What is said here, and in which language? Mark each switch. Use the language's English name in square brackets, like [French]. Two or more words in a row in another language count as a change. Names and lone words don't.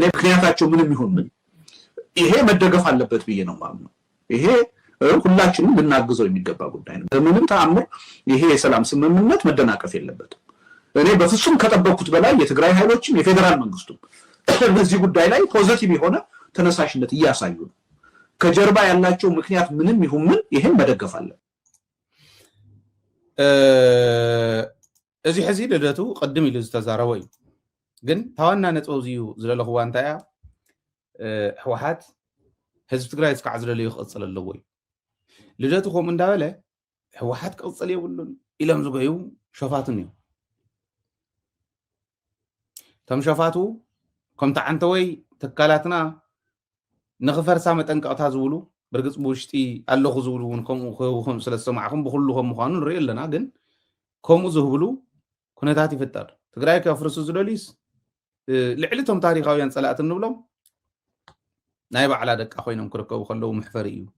[Amharic] ምክንያታቸው ምንም ይሁን ምን ይሄ መደገፍ አለበት ብዬ ነው ማምነው ይሄ ሁላችንም ልናግዘው የሚገባ ጉዳይ ነው በምንም ተአምር ይሄ የሰላም ስምምነት መደናቀፍ የለበትም እኔ በፍጹም ከጠበቁት በላይ የትግራይ ኃይሎችም የፌደራል መንግስቱም በዚህ ጉዳይ ላይ ፖዚቲቭ የሆነ ተነሳሽነት እያሳዩ ነው ከጀርባ ያላቸው ምክንያት ምንም ይሁን ምን ይሄን መደገፍ አለ [Tigrinya] እዚህ ሕዚ ልደቱ ቀድም ኢሉ ዝተዛረበ እዩ ግን ታዋና ነጥብ እዚዩ ዝለለኽዋ እንታይ ህወሓት ህዝቢ ትግራይ እስካዕ ዝደለዩ ይቕፅል ኣለዎ እዩ ልደቱ ከምኡ እንዳበለ ህወሓት ቅፅል የብሉን ኢሎም ዝገዩ ሸፋትን እዩ ተም ሸፋቱ ከምታ ዓንተወይ ትካላትና ንኽፈርሳ መጠንቀቕታ ዝብሉ ብርግፅ ብውሽጢ ኣለኹ ዝብሉ እውን ከምኡ ስለዝሰማዕኹም ብኩሉ ከም ምዃኑ ንሪኢ ኣለና ግን ከምኡ ዝህብሉ ኩነታት ይፍጠር ትግራይ ከፍርሱ ዝደልዩስ ልዕሊ እቶም ታሪካውያን ፀላእቲ እንብሎም ናይ ባዕላ ደቃ ኮይኖም ክርከቡ ከለዉ ምሕፈሪ እዩ